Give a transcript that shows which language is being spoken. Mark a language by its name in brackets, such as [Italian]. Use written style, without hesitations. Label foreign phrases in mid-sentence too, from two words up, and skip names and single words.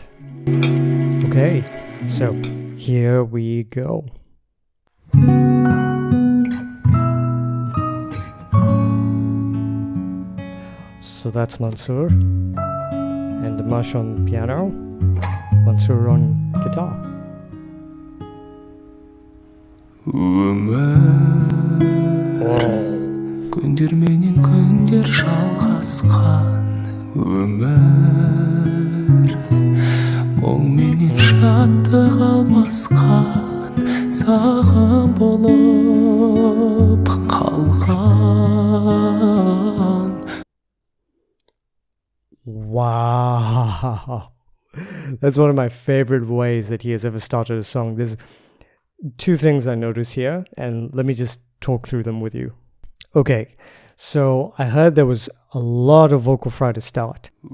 [English] Okay, so here we go. So that's Mansur and Dimash on piano, Mansur on guitar. [Kazakh] Күндер менен күндер жалғасқан өмір, мұң менен шаттық алмасқан саған болып қалған. [English] Wow, that's one of my favorite ways that he has ever started a song. There's two things I notice here, and let me just talk through them with you. Okay, so I heard there was a lot of vocal fry to start.